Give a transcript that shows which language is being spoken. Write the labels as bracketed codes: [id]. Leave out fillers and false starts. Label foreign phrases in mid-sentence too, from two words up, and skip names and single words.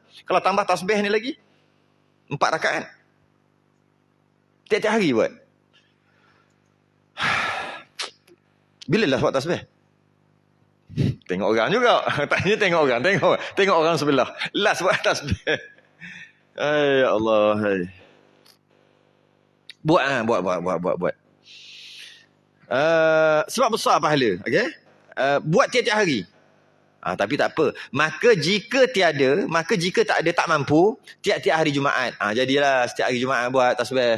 [ms] Kalau tambah tasbih ni lagi 4 rakaat. Tiap-tiap hari buat. Bila lah buat tasbih? Tengok orang juga. Tanya tengok orang. Tengok orang sebelah. Last buat tasbih. Ay Allah. Ay. Buat. Sebab besar pahala. Okay? Buat tiap-tiap hari. Tapi tak apa. Maka jika tak ada, tak mampu, tiap-tiap hari Jumaat. Jadilah setiap hari Jumaat buat tasbih.